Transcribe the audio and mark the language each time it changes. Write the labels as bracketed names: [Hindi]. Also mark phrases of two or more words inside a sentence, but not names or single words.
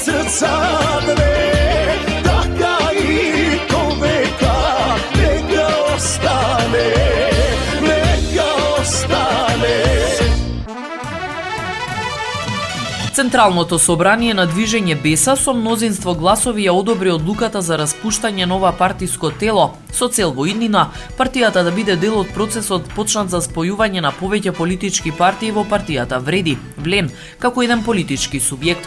[Macedonian] cadre, taka i koveka, neka ostane, neka ostane. Централното собрание на движење Беса со мнозинство гласови ја одобри одлуката за распуштање нова партиско тело со цел во иднина партијата да биде дел од процесот почнат за спојување на повеќе политички партии во партијата Вреди, Влен, како еден политички субјект.